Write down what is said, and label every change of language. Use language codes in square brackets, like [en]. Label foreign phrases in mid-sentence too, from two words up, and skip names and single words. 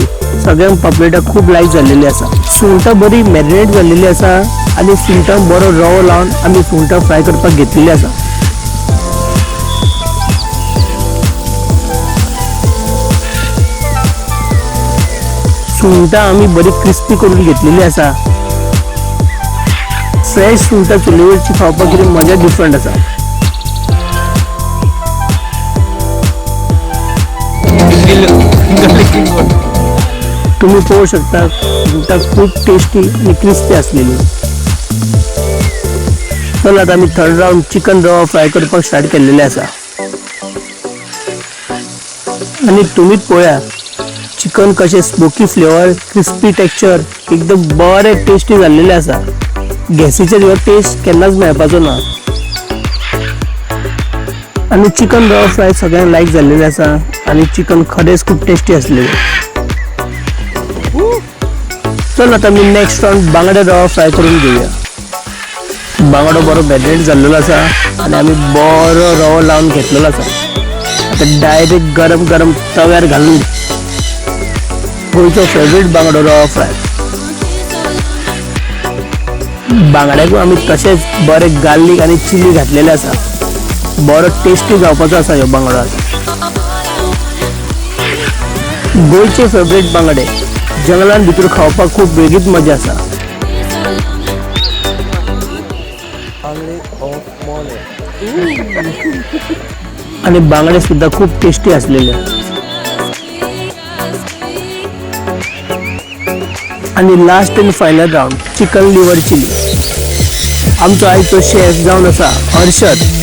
[kok] सगळ्यांक पापलेटा खूप लाईक झालेली असा. सुंगटां बरी मॅरिनेट झालेली असा. आणि सुंगटांक बरो रवो लावन आम्ही सुंगटां फ्राय करपाक घेतलेली असा. सुंगटां आम्ही बरी क्रिस्पी करून घेतलेली असा. फ्रेश सुंगटां चुलीवरची खावपाक कितें मजा डिफरंट असा. तुम्ही पाहू शकता सुंगटां खूप टेस्टी आणि क्रिस्पी असलेली. चला आता आम्ही [en] third round [kok] चिकन रवा फ्राय करपाक स्टार्ट केलेले असा. आणि तुम्हीच पळया चिकन कशें [en] smoky flavour, crispy texture [kok] एकदम बरे टेस्टी झालेले असा. गॅसीचेर ह्यो टेस्ट केन्नाच मेळपाचो ना. आणि चिकन रवा फ्राय सगळ्यांक लाईक झालेले असा. आणि चिकन खरेच खूप टेस्टी असलेले. चल आता मी [en] next round [kok] बांगडा रवा फ्राय करून घेऊया. बांगडो बरो मॅरिनेट झालेलो असा. आणि आम्ही बरो रवो लावून घेतलेलो असा. आता डायरेक्ट गरम गरम तव्यार घालून गोंयचो फेवरेट बांगडो रवा फ्राय. बांगड्याक आम्ही तसेच बरे गार्लिक आणि चिली घातलेले असा. बरो टेस्टी जावपाचो असा ह्यो बांगडो. गोंयचे फेवरेट बांगडे जंगलान भितर खावपाक खूप वेगळीच मजा असा. आणि बांगडे सुद्धा खूप टेस्टी असलेले. [en] आणि last and final round chicken liver chilli. [kok] आमचो आयचो शेफ जावन असा हर्षद.